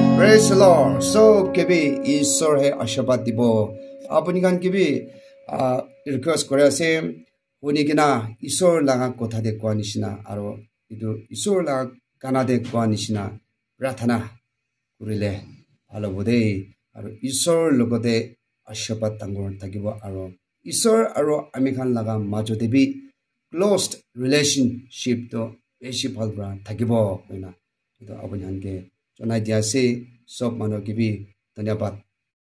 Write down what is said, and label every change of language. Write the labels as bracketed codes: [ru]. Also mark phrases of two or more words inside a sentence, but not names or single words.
[en] Praise the Lord. [nag] So kebi Isor he ashirwad dibo. Apuni kan kebi request kore ase honi kina Isor laga kotha de kwa nishina aro itu Isor laga kana de kwa nishina prathana kurile bhalo bude aro Isor logote ashirwad tangor thakibo aro Isor aro ami khan laga majode bi [en] closed relationship [nag] to beshi bhalbra thakibo hoina itu apuni hanke jonai dia se sob mano kibi धन्यवाद